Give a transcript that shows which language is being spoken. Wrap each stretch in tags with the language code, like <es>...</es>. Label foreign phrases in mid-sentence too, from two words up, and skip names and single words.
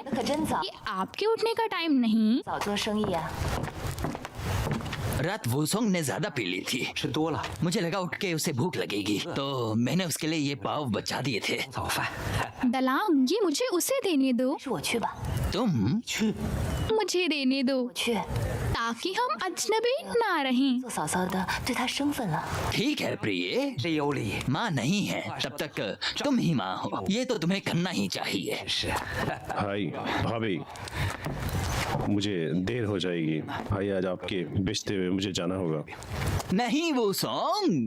<zh>可真早，</zh> <hi>ये आपके उठने का टाइम नहीं।</hi> <zh>早做生意啊。</zh> <hi>रात वोसोंग ने ज्यादा पी ली थी।</hi> <zh>吃多了，</zh> <hi>मुझे लगा उठ के उसे भूख लगेगी, तो मैंने उसके लिए ये पाव बचा दिए थे।</hi> <zh>早饭。</zh> <hi>दलांग, ये मुझे उसे देने दो।</hi> <zh>是我去吧，</zh> <hi>तुम</hi> <zh>去，</zh> <hi>मुझे देने दो</hi> <zh>我去。</zh> <hi>ताकि हम अजनबी ना रहें।</hi> <zh>做嫂嫂的对他生分了。</zh> <hi>ठीक है प्रिय,</hi> <zh>谁有理？</zh> <hi>माँ नहीं है तब तक तुम ही माँ हो, ये तो तुम्हें करना ही चाहिए।</hi> <zh>是，</zh> <hi>भाई, भाभी, मुझे देर हो जाएगी। भाई आज आपके बेचते हुए मुझे जाना होगा। नहीं वो सॉन्ग</hi>